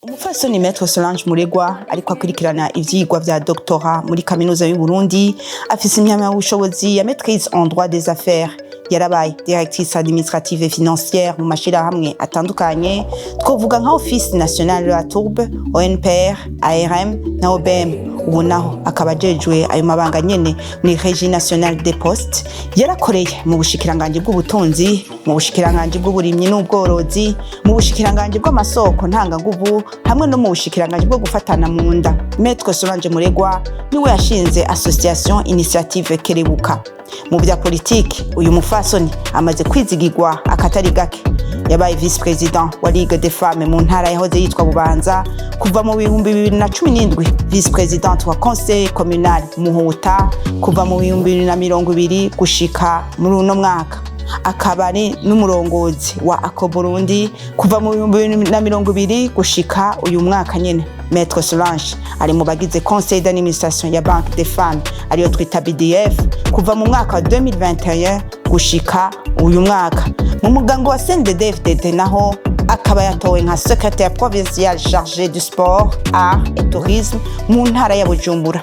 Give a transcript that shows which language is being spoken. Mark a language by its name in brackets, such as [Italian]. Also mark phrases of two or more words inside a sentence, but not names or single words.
[Rundi] Umufasoni Maître Solange Muregwa ariko akurikirana ivyigwa vya doctorat muri kaminuza y'u Burundi afise impamyabushobozi ya [French] maîtrise en droit des affaires [Rundi] yarabaye [French] directrice administrative et financière [Rundi] mu mashirahamwe atandukanye twovuga nka Office National de la Tourbe, ONPR, ARM na OBM. Ubu naho akaba ajejwe ayo mabanga nyene muri Régie Nationale des Postes. Yarakoreye mu bushikiranganje bw'ubutunzi, mu bushikiranganje bw'uburimyi n'ubworozi, mu bushikiranganje bw'amasoko ntanganguvu hamwe no mu bushikiranganje bwo gufatana mu nda. Maître Solange Muregwa niwe yashinze Association Initiative Kerebuka. Mu bya politiki uyu mufasoni amaze kwizigirwa akatari gake. Yabaye [French] vice président [Rundi] wa Ligue des Femmes mu ntara yahoze yitwa Bubanza kuva mu 2017, [French] vice présidente [Rundi] wa Conseil communal Muhuta kuva mu 2020 gushika muri uno mwaka. Akaba ari n'umurongozi wa Ako Burundi kuva mu 2020 gushika uyu mwaka nyene. Maître Solange ari mu bagize [French] Conseil d'administration [Rundi] ya Banque des Femmes ariyo twita BDF kuva mu mwaka wa 2021 gushika uyu mwaka. Mu mugango wa CNDD-FDD naho akaba yatowe nka [French] secrétaire provincial chargé du sport, art et tourisme [Rundi] mu ntara ya Bujumbura.